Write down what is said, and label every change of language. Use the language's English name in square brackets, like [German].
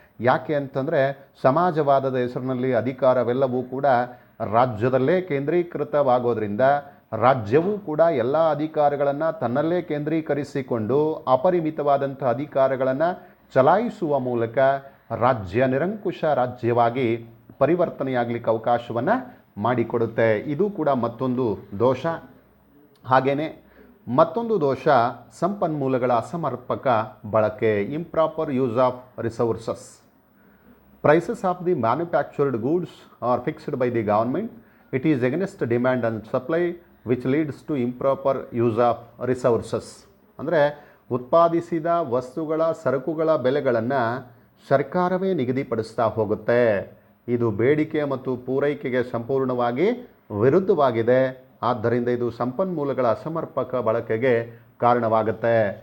[Kannada] ಯಾಕೆ ಅಂತಂದರೆ ಸಮಾಜವಾದದ ಹೆಸರಿನಲ್ಲಿ ಅಧಿಕಾರವೆಲ್ಲವೂ ಕೂಡ ರಾಜ್ಯದಲ್ಲೇ ಕೇಂದ್ರೀಕೃತವಾಗೋದ್ರಿಂದ ರಾಜ್ಯವೂ ಕೂಡ ಎಲ್ಲ ಅಧಿಕಾರಗಳನ್ನು ತನ್ನಲ್ಲೇ ಕೇಂದ್ರೀಕರಿಸಿಕೊಂಡು ಅಪರಿಮಿತವಾದಂಥ ಅಧಿಕಾರಗಳನ್ನು ಚಲಾಯಿಸುವ ಮೂಲಕ ರಾಜ್ಯ ನಿರಂಕುಶ ರಾಜ್ಯವಾಗಿ ಪರಿವರ್ತನೆಯಾಗಲಿಕ್ಕೆ ಅವಕಾಶವನ್ನು ಮಾಡಿಕೊಡುತ್ತೆ. ಇದು ಕೂಡ ಮತ್ತೊಂದು ದೋಷ. ಹಾಗೆಯೇ ಮತ್ತೊಂದು ದೋಷ ಸಂಪನ್ಮೂಲಗಳ ಅಸಮರ್ಪಕ ಬಳಕೆ, [English] Improper use of resources. Prices of the manufactured goods are fixed by the government. It is against demand and supply which leads to improper use of resources. [Kannada] ಅಂದರೆ ಉತ್ಪಾದಿಸಿದ ವಸ್ತುಗಳ ಸರಕುಗಳ ಬೆಲೆಗಳನ್ನು ಸರ್ಕಾರವೇ ನಿಗದಿಪಡಿಸ್ತಾ ಹೋಗುತ್ತೆ. ಇದು ಬೇಡಿಕೆ ಮತ್ತು ಪೂರೈಕೆಗೆ ಸಂಪೂರ್ಣವಾಗಿ ವಿರುದ್ಧವಾಗಿದೆ. ಆದ್ದರಿಂದ ಇದು ಸಂಪನ್ಮೂಲಗಳ ಅಸಮರ್ಪಕ ಬಳಕೆಗೆ ಕಾರಣವಾಗುತ್ತೆ.